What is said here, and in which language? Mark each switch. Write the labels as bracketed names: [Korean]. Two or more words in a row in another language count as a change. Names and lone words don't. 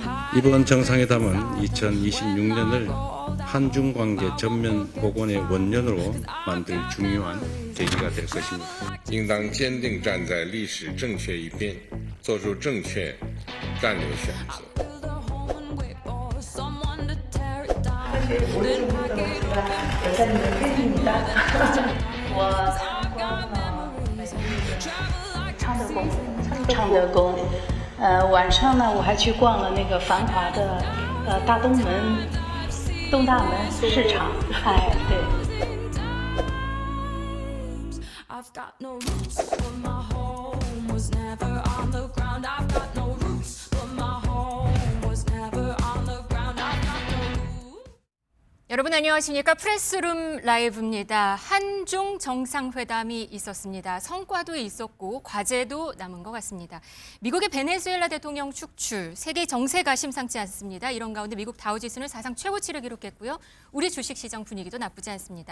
[Korean] 이번 정상회담은 2026년을 한중 관계 전면 복원의 원년으로 만들 중요한 계기가 될 것입니다. [Chinese] 应当坚定站在历史正确一边，做出正确战略选择。 [Korean] 여사님의 팬입니다. [Chinese] 昌德宫，晚上呢，我还去逛了那个繁华的大东门、东大门市场，哎，对。 [English] I've got no roots, but my home was never on the ground. I've got no roots, but my home was never on the ground. I've got no roots. [Korean] 여러분 안녕하십니까? 프레스룸 라이브입니다. 한중 정상회담이 있었습니다. 성과도 있었고 과제도 남은 것 같습니다. 미국의 베네수엘라 대통령 축출, 세계 정세가 심상치 않습니다. 이런 가운데 미국 다우지수는 사상 최고치를 기록했고요. 우리 주식시장 분위기도 나쁘지 않습니다.